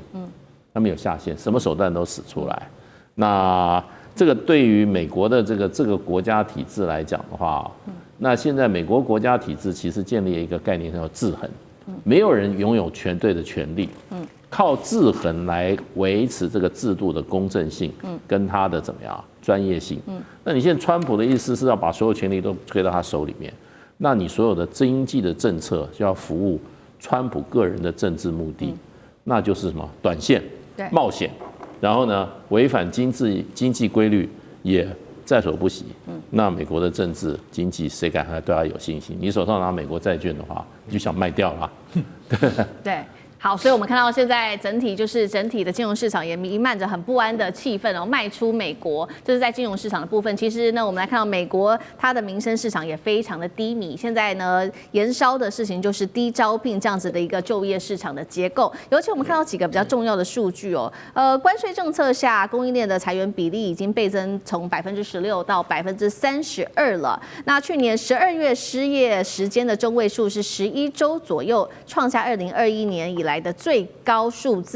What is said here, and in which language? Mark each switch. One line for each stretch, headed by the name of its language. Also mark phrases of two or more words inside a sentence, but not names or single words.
Chinese: 他沒有下限，什麼手段都使出來。那這個對於美國的這個國家體制來講的話，那現在美國國家體制其實建立了一個概念叫制衡。沒有人擁有絕對的權利，靠制衡來維持這個制度的公正性，跟他的怎麼樣專業性。那你現在川普的意思是要把所有權利都推到他手裡面，那你所有的經濟的政策就要服務川普個人的政治目的，那就是什麼短線、冒險，然後呢違反經濟規律也在所不惜。那美國的政治經濟誰敢還對他有信心？你手上拿美國債券的話，你就想賣掉了。對， 好，所以我們看到現在整體的金融市場也瀰漫着很不安的氣氛哦，賣出美國，這是在金融市場的部分。其實呢，我們來看到美國它的民生市場也非常的低迷。現在呢，延燒的事情就是低招聘這樣子的一個就業市場的結構。尤其我們看到幾個比較重要的數據哦，關稅政策下，供應鏈的裁員比例已經倍增，從16%到32%了。那去年12月失業時間的中位數是11週左右，創下2021年以來的最高數字。